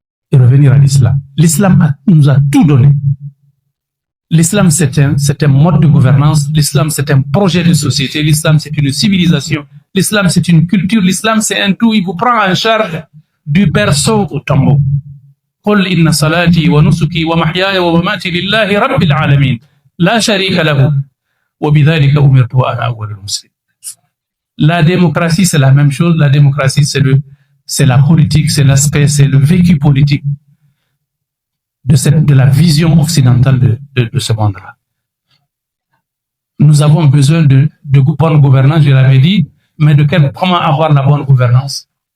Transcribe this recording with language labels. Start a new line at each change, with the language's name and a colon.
French: Et revenir à l'islam. L'islam nous a tout donné. L'islam, c'est un mode de gouvernance. L'islam, c'est un projet de société. L'islam, c'est une civilisation. L'islam, c'est une culture. L'islam, c'est un tout. Il vous prend en charge du berceau au tombeau.
Arabic: قل إن صلاتي ونسكي ومحياي ومماتي لله رب العالمين لا شريك له وبذلك أمرت وأنا أول المسلمين.
French: La démocratie, c'est la même chose. La démocratie, c'est la politique, c'est l'aspect, c'est le vécu politique de la vision occidentale de ce monde-là. Nous avons besoin de bonne gouvernance, je l'avais dit, mais comment avoir la bonne gouvernance?